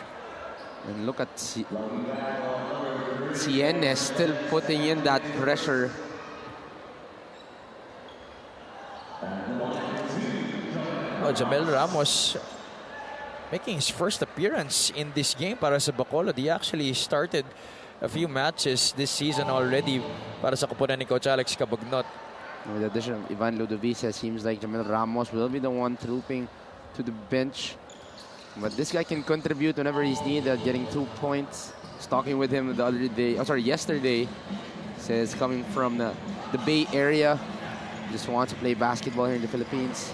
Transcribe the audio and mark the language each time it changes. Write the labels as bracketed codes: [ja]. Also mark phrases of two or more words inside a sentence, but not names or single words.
[en] And look at Cienes still putting in that pressure. Oh, Jamel Ramos making his first appearance in this game [tl] para sa Bacolod. [en] He actually started a few matches this season already [tl] para sa kupunan ni [en] Coach Alex Cabagnot. With the addition of Ivan Ludovice, it seems like Jamel Ramos will be the one trooping to the bench. But this guy can contribute whenever he's needed, getting 2 points. I was talking with him yesterday. Says coming from the Bay Area, just wants to play basketball here in the Philippines.